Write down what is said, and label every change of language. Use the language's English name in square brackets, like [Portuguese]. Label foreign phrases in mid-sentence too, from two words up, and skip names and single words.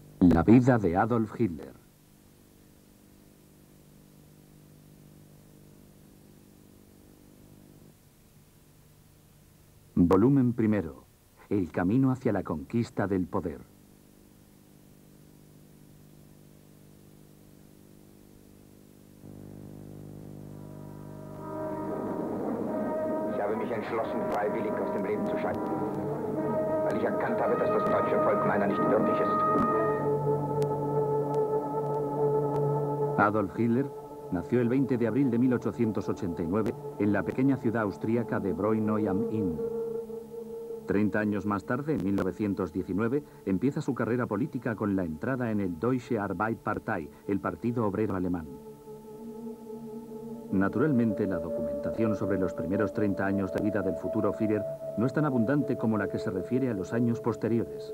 [Spanish] La vida de Adolf Hitler. Volumen primero. El camino hacia la conquista del poder. [German] Ich habe mich entschlossen, freiwillig aus dem Leben zu scheiden, weil ich erkannt habe, dass das deutsche Volk meiner nicht würdig ist. [Spanish] Adolf Hitler nació el 20 de abril de 1889 en la pequeña ciudad austríaca de Braunau am Inn. 30 años más tarde, en 1919, empieza su carrera política con la entrada en el Deutsche Arbeiterpartei, el Partido Obrero Alemán. Naturalmente, la documentación sobre los primeros 30 años de vida del futuro Führer no es tan abundante como la que se refiere a los años posteriores.